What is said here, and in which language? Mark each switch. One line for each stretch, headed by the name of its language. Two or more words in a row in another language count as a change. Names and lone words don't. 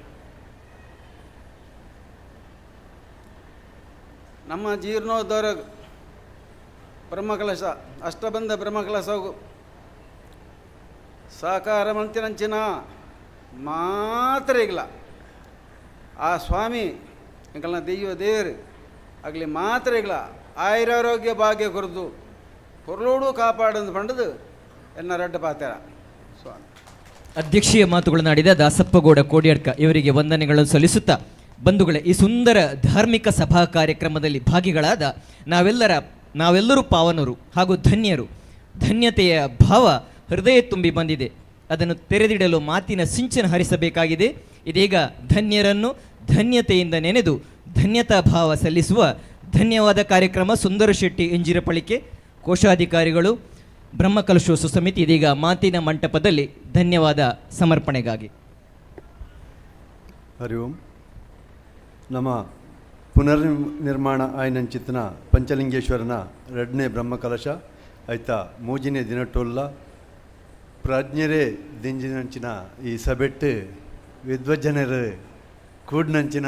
Tulu: ನಮ್ಮ ಜೀರ್ಣೋದ್ಧಾರ ಬ್ರಹ್ಮಕಲಶ ಅಷ್ಟಬಂಧ ಬ್ರಹ್ಮಕಲಶವು ಸಾಕಾರ ಮಂತಿನಂಚಿನ ಮಾತ್ರ ಈಗಲ ಆ ಸ್ವಾಮಿ ಎಂಕಲ್ನ ದೆಯ್ಯ ದೇವರು ಆಗಲಿ ಮಾತ್ರ ಈಗಲ ಆಯುರಾರೋಗ್ಯ ಭಾಗ್ಯ ಕೊರದು ಪೊರ್ಲೋಡು ಕಾಪಾಡಂದು ಪಂಡದು ಎನ್ನ ರಡ್ಡ ಪಾತ್ರ ಸ್ವಾಮಿ.
Kannada: ಅಧ್ಯಕ್ಷೀಯ ಮಾತುಗಳನ್ನಾಡಿದ ದಾಸಪ್ಪಗೌಡ ಕೋಡ್ಯಾಡ್ಕ ಇವರಿಗೆ ವಂದನೆಗಳನ್ನು ಸಲ್ಲಿಸುತ್ತಾ, ಬಂಧುಗಳೇ, ಈ ಸುಂದರ ಧಾರ್ಮಿಕ ಸಭಾ ಕಾರ್ಯಕ್ರಮದಲ್ಲಿ ಭಾಗಿಗಳಾದ ನಾವೆಲ್ಲರೂ ಪಾವನರು ಹಾಗೂ ಧನ್ಯರು. ಧನ್ಯತೆಯ ಭಾವ ಹೃದಯ ತುಂಬಿ ಬಂದಿದೆ. ಅದನ್ನು ತೆರೆದಿಡಲು ಮಾತಿನ ಸಿಂಚನ ಹರಿಸಬೇಕಾಗಿದೆ. ಇದೀಗ ಧನ್ಯರನ್ನು ಧನ್ಯತೆಯಿಂದ ನೆನೆದು ಧನ್ಯತಾ ಭಾವ ಸಲ್ಲಿಸುವ ಧನ್ಯವಾದ ಕಾರ್ಯಕ್ರಮ. ಸುಂದರ ಶೆಟ್ಟಿ ಇಂಜಿರಪಳಿಕೆ, ಕೋಶಾಧಿಕಾರಿಗಳು, ಬ್ರಹ್ಮಕಲಶೋತ್ಸವ ಸಮಿತಿ ಇದೀಗ ಮಾತಿನ ಮಂಟಪದಲ್ಲಿ ಧನ್ಯವಾದ ಸಮರ್ಪಣೆಗಾಗಿ. ಹರಿ ಓಂ.
Tulu: ನಮ್ಮ ಪುನರ್ನಿರ್ಮಾಣ ಆಯ್ನಂಚಿತ್ತನ ಪಂಚಲಿಂಗೇಶ್ವರನ ಎರಡನೇ ಬ್ರಹ್ಮಕಲಶ ಐತ ಮೂಜಿನೇ ದಿನಟೋಲ್ಲ ಪ್ರಾಜ್ಞರೇ ದಿಂಜಿನಂಚಿನ ಈ ಸಭೆಟ್ಟು ವಿದ್ವಜ್ಜನರು ಕೂಡ್ನಂಚಿನ